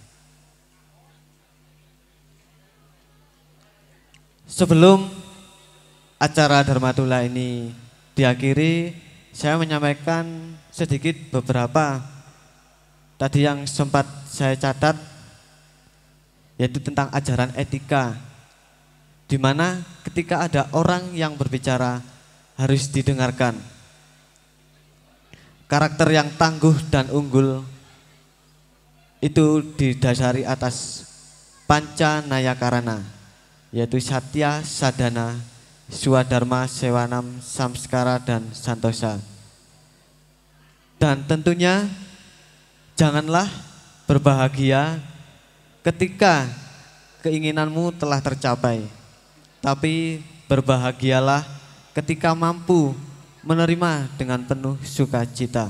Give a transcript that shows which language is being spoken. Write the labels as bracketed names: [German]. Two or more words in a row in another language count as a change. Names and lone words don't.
[Indonesian] Sebelum acara Dharmatula ini diakhiri, saya menyampaikan sedikit beberapa tadi yang sempat saya catat, yaitu tentang ajaran etika, di mana ketika ada orang yang berbicara harus didengarkan. Karakter yang tangguh dan unggul itu didasari atas panca nayakarana, yaitu satya, sadhana, swadharma, sewanam, samskara, dan santosa. Dan tentunya janganlah berbahagia ketika keinginanmu telah tercapai, tapi berbahagialah ketika mampu menerima dengan penuh sukacita.